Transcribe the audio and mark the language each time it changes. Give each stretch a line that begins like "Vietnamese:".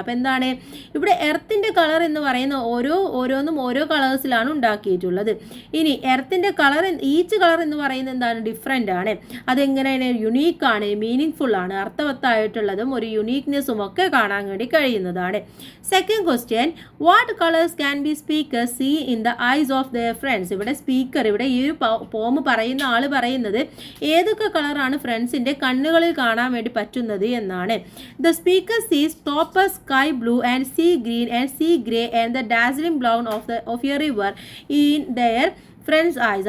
Malayalam: അപ്പോൾ എന്താണ് ഇവിടെ എർത്തിൻ്റെ കളർ എന്ന് പറയുന്ന ഓരോന്നും ഓരോ കളേഴ്സിലാണ് ഉണ്ടാക്കിയിട്ടുള്ളത്. ഇനി എർത്തിൻ്റെ കളർ, ഈച്ച് കളർ എന്ന് പറയുന്നത് എന്താണ്? ഡിഫറെൻ്റ് ആണ്. അതെങ്ങനെയാണ്? യുണീക്കാണ്, മീനിങ്ഫുൾ ആണ്, അർത്ഥവത്തായിട്ടുള്ളതും ഒരു യുണീക്നെസ്സും ഒക്കെ കാണാൻ വേണ്ടി കഴിയുന്നതാണ്.
English: Second question, what colours can be speakers see in the eyes of their friends?
Malayalam: ഇവിടെ ഈ ഒരു പോം പറയുന്ന ആള് പറയുന്നത് ഏതൊക്കെ കളറാണ് ഫ്രണ്ട്സിന്റെ കണ്ണുകളിൽ കാണാൻ വേണ്ടി പറ്റുന്നത് എന്നാണ്.
English: The speaker sees topaz sky blue and sea green and sea grey and the dazzling brown of a river in their friends eyes.